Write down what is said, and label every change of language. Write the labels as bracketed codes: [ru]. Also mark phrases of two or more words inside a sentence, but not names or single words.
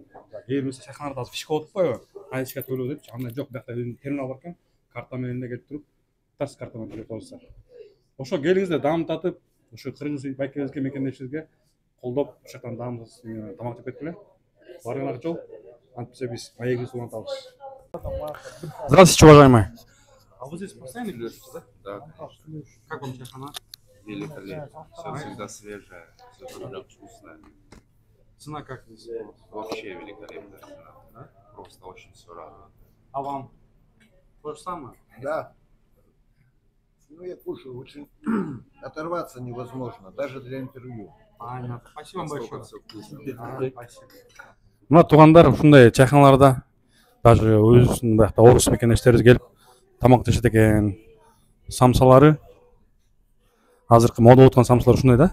[ky] Кээ бир чайханаларда азыр фишка болуп коебу? Кайчыга төлөө депчи, андай жок. Биякта терминал бар экен. Карта менен эле келип туруп, тас карта менен төлөп алсаңар. Ошо келиңиздер, дамытатып, ошо кыргыз байкебизге, мекендешибизге колдоп, ошол жактан дамытып тамак жеп кеткиле. Барган жол, антпесе биз маегибизди улантабыз. [ru] Здравствуйте, уважаемый. А вы здесь постоянно живете, да? Да. Как вам чайхана? Великолепно. Все всегда свежее, все всегда вкусное. Цена как здесь? Вообще великолепная цена. Да? Просто очень все радует. А вам? То же самое? Да. Ну, я кушаю, очень оторваться невозможно, даже для интервью. Понятно. Спасибо вам большое. Все вкусно. Спасибо. [ky] Мына туугандар ушундай чайханаларда даже өзүнүн биякта орус мекендештерибиз келип тамак жешет экен. Самсалары азыркы мода болуп аткан самсалар ушундай да?